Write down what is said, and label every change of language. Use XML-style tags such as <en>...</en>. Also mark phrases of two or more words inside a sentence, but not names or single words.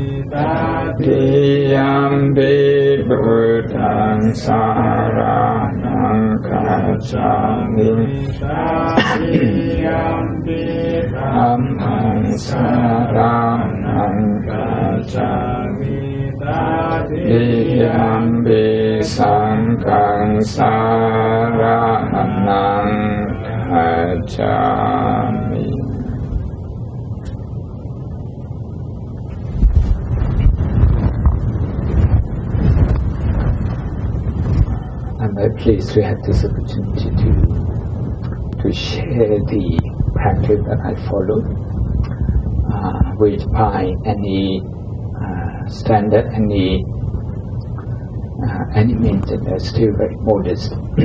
<pi>Tatiyampi Buddhaṃ saraṇaṃ gacchāmi, Tatiyampi Dhammaṃ saraṇaṃ gacchāmi, Tatiyampi Sanghaṃ saraṇaṃ gacchāmi.</pi> <en>I'm very pleased to have this opportunity to share the practice that I follow, which by any standard, any means, they're still very modest.</en>